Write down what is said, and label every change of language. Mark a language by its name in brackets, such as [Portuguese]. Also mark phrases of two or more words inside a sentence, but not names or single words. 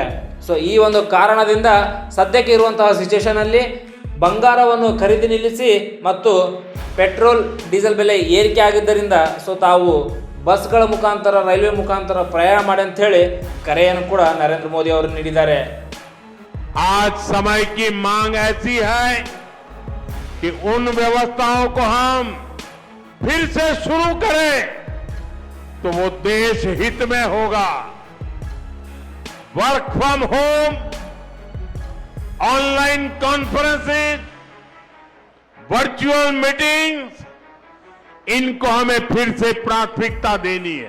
[Kannada] ಸೊ ಈ ಒಂದು ಕಾರಣದಿಂದ ಸದ್ಯಕ್ಕೆ ಇರುವಂತಹ ಸಿಚುವೇಷನಲ್ಲಿ ಬಂಗಾರವನ್ನು ಖರೀದಿ ನಿಲ್ಲಿಸಿ ಮತ್ತು ಪೆಟ್ರೋಲ್ ಡೀಸೆಲ್ ಬೆಲೆ ಏರಿಕೆ ಆಗಿದ್ದರಿಂದ ಸೊ ತಾವು ಬಸ್ಗಳ ಮುಖಾಂತರ ರೈಲ್ವೆ ಮುಖಾಂತರ ಪ್ರಯಾಣ ಮಾಡಿ ಅಂತ ಹೇಳಿ ಕರೆಯನ್ನು ಕೂಡ ನರೇಂದ್ರ ಮೋದಿ ಅವರು ನೀಡಿದ್ದಾರೆ. [Hindi] आज समय की मांग ऐसी है कि उन व्यवस्थाओं को हम फिर से शुरू करें तो वो देश हित में होगा. [English] work from home, online conferences, virtual meetings, [Hindi] इनको हमें फिर से प्राथमिकता देनी है.